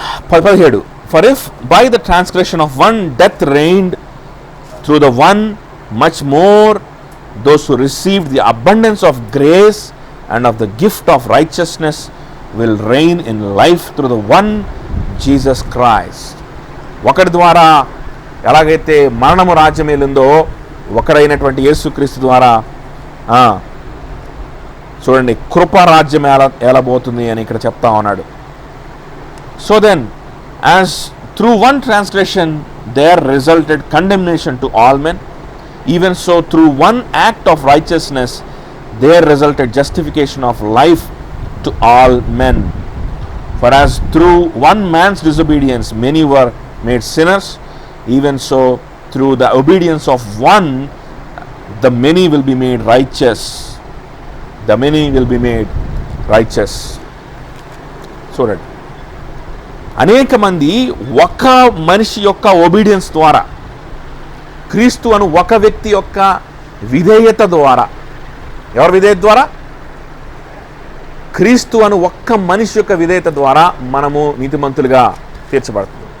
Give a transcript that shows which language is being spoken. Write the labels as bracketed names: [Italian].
[English] 17 For if by the transgression of one death reigned through the one, much more those who received the abundance of grace and of the gift of righteousness will reign in life through the one Jesus Christ. [Telugu] ఒకరి ద్వారా ఎలాగైతే మరణము రాజ్యం ఏలిందో ఒకరైనటువంటి యేసుక్రీస్తు ద్వారా చూడండి కృప రాజ్యం ఏలబోతుంది అని ఇక్కడ చెప్తా ఉన్నాడు. [English] So then, as through one transgression there resulted condemnation to all men, even so through one act of righteousness there resulted justification of life to all men. For as through one man's disobedience many were made sinners, even so through the obedience of one the many will be made righteous. The many will be made righteous. [Telugu] చూడండి, అనేక మంది ఒక మనిషి యొక్క obedience ద్వారా, క్రీస్తు అను ఒక వ్యక్తి యొక్క విధేయత ద్వారా, ఎవరి విధేయత ద్వారా? క్రీస్తు అను ఒక్క మనిషి యొక్క విధేయత ద్వారా మనము నీతిమంతులుగా తీర్చబడుతుంది.